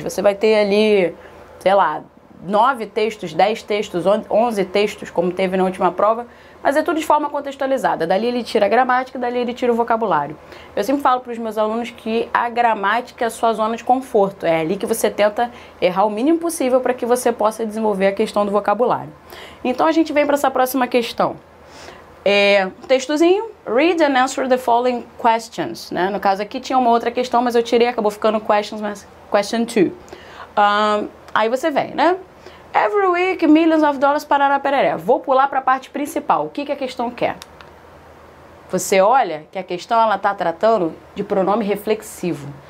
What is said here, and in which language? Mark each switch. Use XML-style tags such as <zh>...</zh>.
<pt>Você vai ter ali, sei lá, 9 textos, 10 textos, 11 textos, como teve na última prova, mas é tudo de forma contextualizada. Dali ele tira a gramática, dali ele tira o vocabulário. Eu sempre falo para os meus alunos que a gramática é a sua zona de conforto. É ali que você tenta errar o mínimo possível para que você possa desenvolver a questão do vocabulário. Então a gente vem para essa próxima questão. Textozinho,</pt> <en>read and answer the following questions, né?</en> <pt>No caso aqui tinha uma outra questão, mas eu tirei, acabou ficando questions, mas question 2. Aí você vem, né?</pt> <en>Every week, millions of dollars,</en> <pt>parará, pereré. Vou pular para a parte principal. O que que a questão quer? Você olha que a questão ela está tratando de pronome reflexivo.</pt>